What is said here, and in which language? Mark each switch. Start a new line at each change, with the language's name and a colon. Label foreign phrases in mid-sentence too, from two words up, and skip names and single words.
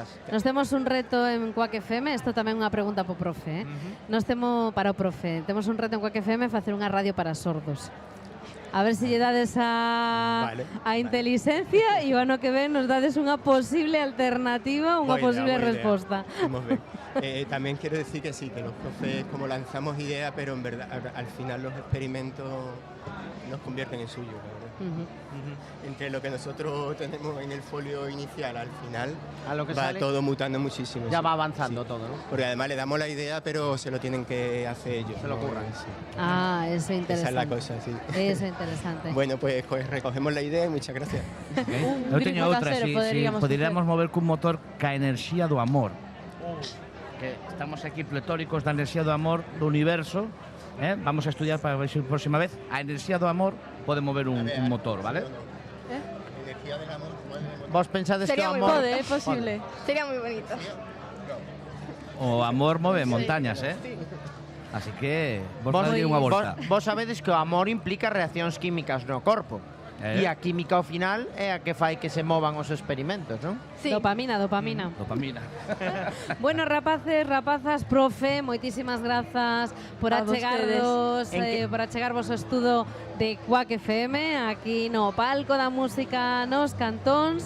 Galician: Nos temos un reto en Quack FM, isto tamén é unha pregunta para o profe, Nos temos para o profe, temos un reto en Quack FM facer unha radio para sordos. A ver se lle dades a inteligencia e o ano que ven nos dades unha posible alternativa, unha posible resposta.
Spanish: También quiero decir que sí, que los profes como lanzamos ideas, pero en verdad al final los experimentos nos convierten en suyo, la verdad. Entre lo que nosotros tenemos en el folio inicial al final, a lo que va sale, todo mutando muchísimo. Ya va avanzando todo, ¿no? Porque además le damos la idea, pero se lo tienen que hacer ellos. Se lo ocurran. Sí. Eso es interesante. Esa es la cosa, sí. Eso es interesante. Bueno, pues recogemos la idea y muchas gracias.
Galician: Eu teño outra, si poderíamos mover cun motor ca enerxía do amor. Que estamos aquí pletóricos da enerxía do amor do universo. Vamos a estudiar para ver se a próxima vez a enerxía do amor pode mover un motor, vale?
Spanish: Energía del amor mueve.
Galician: Vos pensades
Spanish: Sería
Galician: que o
Spanish: muy
Galician: amor...
Spanish: es posible. Sería muy bonito.
Galician: O amor move montañas, Así que vos dadlle unha volta. Vos sabedes que o amor implica reaccións químicas no corpo. E a química ao final é a que fai que se movan os experimentos, non?
Spanish: Sí. Dopamina. Dopamina.
Galician: Bueno, rapaces, rapazas, profe, moitísimas grazas por achegarvos, por achegarvos o estudo de Quack FM aquí no palco da música nos cantóns.